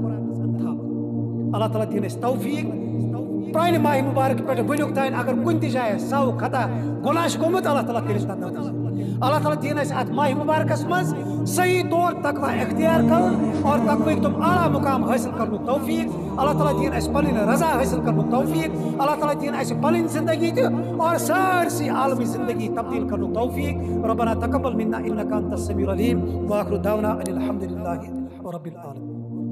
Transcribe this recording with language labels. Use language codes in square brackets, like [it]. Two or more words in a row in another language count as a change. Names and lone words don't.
[ks] تھاونہٕ اللہ تعالیٰ دِیِن اَسہِ توفیٖق پرانہِ ماہ مبارک پٮ۪ٹھ وٕنیُک تانۍ اگر کُنہِ تہِ جایہِ سو خطا گۄناہ چھُ گوٚمُت اللہ تعالیٰ کٔرِتھ تتھ اللہ تعالیٰ دِیِن اَسہِ اتھ ماہ مبارکس منٛز صحیح طور تقوا اختیار کرُن اور تقوٕکۍ تِم اعلیٰ مقام حٲصِل کرنُک توفیٖق اللہ تعالیٰ دِیِن اَسہِ پنٕنۍ رضا حٲصِل کرنُک توفیٖق اللہ تعالیٰ دِیِن اَسہِ پنٕنۍ زندگی تہِ اور سٲرسٕے عالمی زندگی تبدیٖل کرنُک توفیٖق [ar] ربنا تقبل منا انك انت السميع العليم واخر دعوانا ان الحمد لله رب العالمين